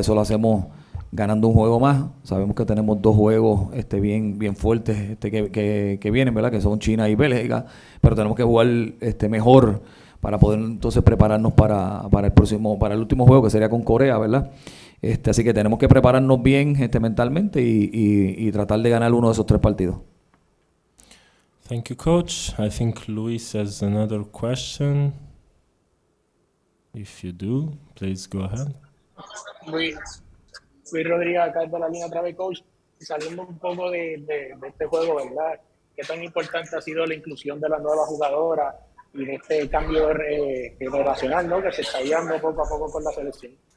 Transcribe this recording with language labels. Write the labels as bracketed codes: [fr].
[es] Eso lo hacemos ganando un juego más. Sabemos que tenemos 2 juegos bien fuertes que vienen, ¿verdad? Que son China y Bélgica, pero tenemos que jugar mejor para poder entonces prepararnos para el último juego, que sería con Corea, ¿verdad? Así que tenemos que prepararnos bien mentalmente y tratar de ganar uno de esos 3 partidos. [en] Thank you, Coach. I think Luis has another question. If you do, please go ahead. [es] Luis Rodríguez, acá de la línea otra vez, coach, saliendo un poco de este juego, ¿verdad? ¿Qué tan importante ha sido la inclusión de la nueva jugadora y de este cambio generacional, ¿no?, que se está dando poco a poco con la selección?